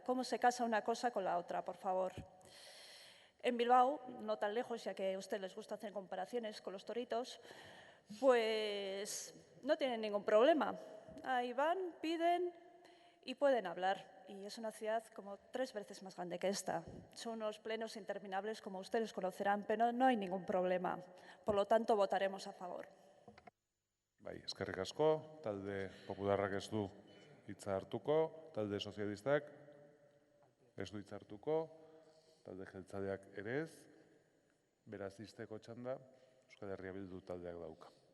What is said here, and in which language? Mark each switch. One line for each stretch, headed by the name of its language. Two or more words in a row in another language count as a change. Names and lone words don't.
Spanish: ¿Cómo se casa una cosa con la otra, por favor? En Bilbao, no tan lejos, ya que a ustedes les gusta hacer comparaciones con los toritos, pues no tienen ningún problema. Ahí van, piden y pueden hablar. Y es una ciudad como 3 veces más grande que esta. Son unos plenos interminables, como ustedes conocerán, pero no hay ningún problema. Por lo tanto, votaremos a favor.
Basque: Bai, eskerrik asko, talde popularrak ez du hitza hartuko, talde sozialistak ez du hitza hartuko, talde jeltzaleak ere ez, beraz ixteko txanda, Euskal Herria Bildu taldeak dauka.